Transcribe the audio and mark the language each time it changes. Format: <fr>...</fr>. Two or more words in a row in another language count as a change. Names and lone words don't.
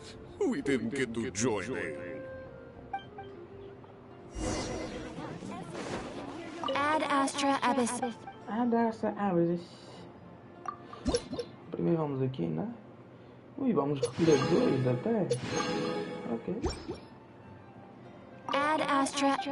<en>We didn't get to join in. Ad Astra Abyss. Ad Astra Abyss.</en> <pt>Primeiro vamos aqui, né? Ui, vamos recolher 2 até. Ok. Ad Astra.</pt>